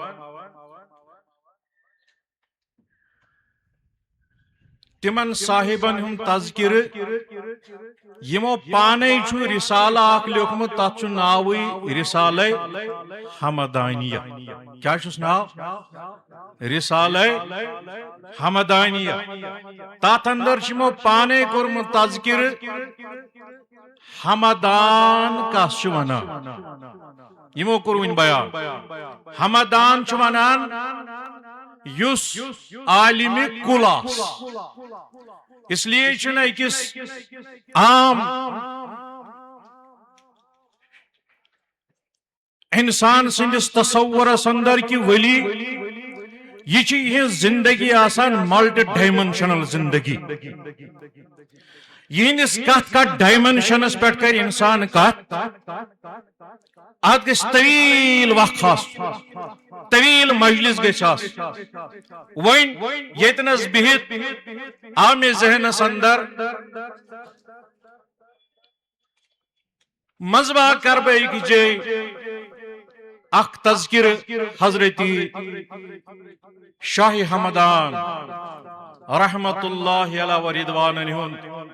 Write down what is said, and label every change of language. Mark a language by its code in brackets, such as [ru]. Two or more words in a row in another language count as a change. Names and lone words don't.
[ks] تمن صاحبن ہُنٛد تذکرٕ یمو پانے چھُ رسالہ اکھ لیوکھمُت تتھ چھُ ناوٕے رسالے حمدانیہ کیٛاہ چھُس ناو رسالے حمدانیہ تتھ اندر چھُ یمو پانے کوٚرمُت تذکرٕ حمدان کس چھُ ونان یمو کوٚر وٕنۍ بیان حمدان چھُ ونان یُس عالم کُل آسہِ [ur] اس لیے [ks] چھُنہٕ أکِس عام انسان سٕنٛدِس تصورس اندر کہ ولی یہ چھِ یِہنٛز زندگی آسان [en] multi dimensional [ks] زندگی یہندس کت ڈائمینشنس پہ کر انسان کت ات گژھِ طویل وقت آسُن طویل مجلس گژھِ آسُن وۄنۍ ییٚتنس بِہِتھ آو مےٚ ذہنس اندر منٛزباگ کر بہٕ أکِس جایہِ اکھ تذکرٕ حضرتی شاہ حمدان [ar] رحمت اللہ علیہ ورضوانہ [ks] ہُنٛد